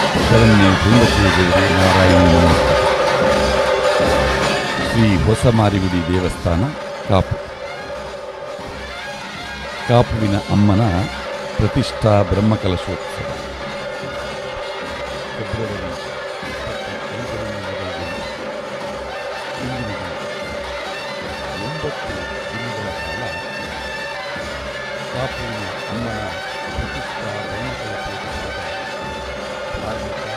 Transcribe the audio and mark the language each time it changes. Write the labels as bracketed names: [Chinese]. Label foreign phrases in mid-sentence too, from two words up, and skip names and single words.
[Kannada] ಶರಣ್ಯ ಧೂಮಕೇಗೌರಿ ನಾರಾಯಣ ನಮಸ್ಕಾರ. ಶ್ರೀ ಹೊಸಮಾರಿಗುಡಿ ದೇವಸ್ಥಾನ ಕಾಪು. ಕಾಪುವಿನ ಅಮ್ಮನ ಪ್ರತಿಷ್ಠಾ ಬ್ರಹ್ಮಕಲಶೋತ್ಸವ ಫೆಬ್ರವರಿ 9 ದಿನಗಳ ಕಾಲ ಕಾಪುವಿನ ಅಮ್ಮನ ಪ್ರತಿಷ್ಠಾ ಬ್ರಹ್ಮಕಲಶೋತ್ಸವದ ಧಾರ್ಮಿಕ